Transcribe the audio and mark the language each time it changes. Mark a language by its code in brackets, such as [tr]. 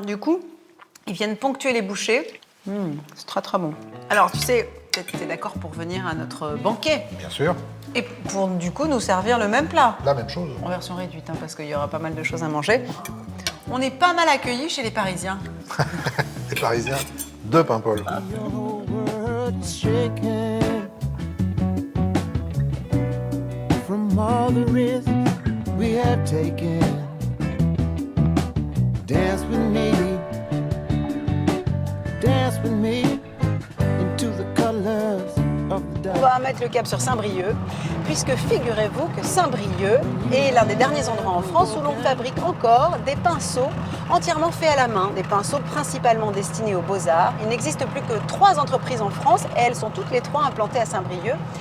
[fr] Du coup, ils viennent ponctuer les bouchées. C'est très très bon. Alors, tu sais, peut-être que tu es d'accord pour venir à notre banquet Bien sûr, et pour du coup nous servir le même plat. la même chose. En version réduite, hein, parce qu'il y aura pas mal de choses à manger. On est pas mal accueillis chez les Parisiens. Les Parisiens de Paimpol. [en] Your whole world's shaking from all the risks we have taken. Dance with me into the colors of the [fr] On va mettre le cap sur Saint-Brieuc, puisque figurez-vous que Saint-Brieuc est l'un des derniers endroits en France où l'on fabrique encore des pinceaux entièrement faits à la main, des pinceaux principalement destinés aux beaux-arts. Il n'existe plus que 3 entreprises en France et elles sont toutes les 3 implantées à Saint-Brieuc.